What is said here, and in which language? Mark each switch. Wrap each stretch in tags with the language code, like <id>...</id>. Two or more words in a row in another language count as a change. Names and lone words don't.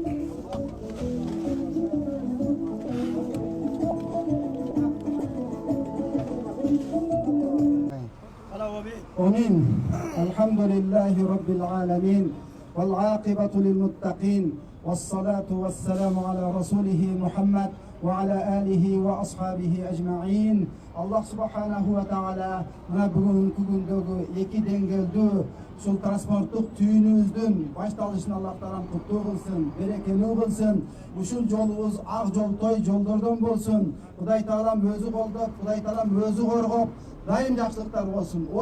<ar>آمين. الحمد لله رب العالمين والعاقبة للمتقين والصلاة والسلام على رسوله محمد وعلى آله وأصحابه أجمعين. الله سبحانه وتعالى</ar> <ky>бүгүнкү күндөгү 2 деңгээлдүү ушул транспорттук түйүнүбүздүн башталышын Аллах таалам куттуу кылсын, берекелүү кылсын. Ушул жолубуз ак жолтой жолдордон болсун. Кудай таалам өзү колдоп, Кудай таалам өзү коргоп, дайым жакшылыктар болсун.</ky>